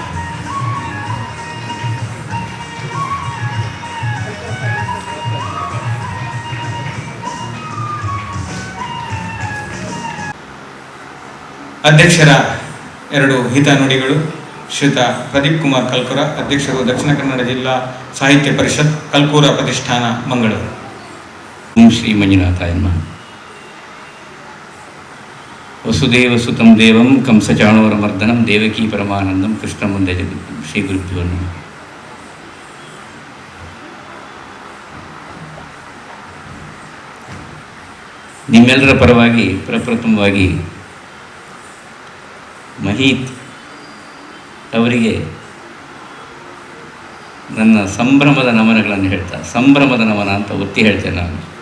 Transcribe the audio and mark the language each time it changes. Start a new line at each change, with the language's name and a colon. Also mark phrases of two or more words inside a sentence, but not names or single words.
Kannada: ಅಧ್ಯಕ್ಷರ 2 ಹಿತ ನುಡಿಗಳು. ಶ್ರೀಯುತ ಪ್ರದೀಪ್ ಕುಮಾರ್ ಕಲ್ಕೂರ, ಅಧ್ಯಕ್ಷರು ದಕ್ಷಿಣ ಕನ್ನಡ ಜಿಲ್ಲಾ ಸಾಹಿತ್ಯ ಪರಿಷತ್, ಕಲ್ಕೂರ ಪ್ರತಿಷ್ಠಾನ, ಮಂಗಳೂರು.
Sanskrit: ಓಂ ಶ್ರೀ ಮಂಜುನಾಥಾಯ ನಮಃ. ವಸುದೇವ ಸುತಂ ದೇವಂ ಕಂಸಚಾಣೂರಮರ್ದನಂ ದೇವಕೀ ಪರಮಾನಂದಂ ಕೃಷ್ಣ ಮುಂದೆ ಜಗದ್ಗುರು. ಶ್ರೀ ಗುರುಭ್ಯೋ ನಮಃ.
Kannada: ನಿಮ್ಮೆಲ್ಲರ ಪರವಾಗಿ ಪ್ರಪ್ರಥಮವಾಗಿ ಮಹೀತ್ ಅವರಿಗೆ ನನ್ನ ಸಂಭ್ರಮದ ನಮನಗಳನ್ನು ಹೇಳ್ತಾ, ಸಂಭ್ರಮದ ನಮನ ಅಂತ ಒತ್ತಿ ಹೇಳ್ತೇನೆ ನಾನು.